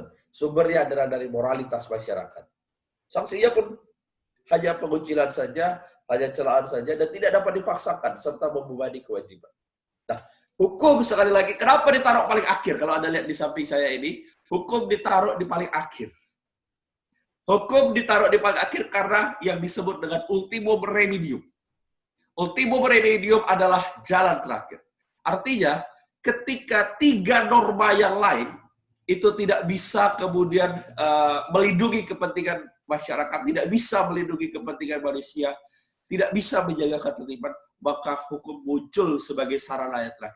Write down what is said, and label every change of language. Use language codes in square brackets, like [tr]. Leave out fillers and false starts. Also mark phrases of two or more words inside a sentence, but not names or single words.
[id] Sumbernya adalah dari moralitas masyarakat. Sanksinya pun hanya pengucilan saja, hanya celaan saja, dan tidak dapat dipaksakan, serta membebani kewajiban. Nah, hukum sekali lagi, kenapa ditaruh paling akhir? Kalau Anda lihat di samping saya ini, hukum ditaruh di paling akhir. Hukum ditaruh di paling akhir karena yang disebut dengan [la] ultimum remedium. Ultimum remedium [id] adalah jalan terakhir. Artinya, ketika 3 norma yang lain itu tidak bisa kemudian melindungi kepentingan masyarakat, tidak bisa melindungi kepentingan manusia, tidak bisa menjaga ketertiban, maka hukum muncul sebagai sarana yang terakhir.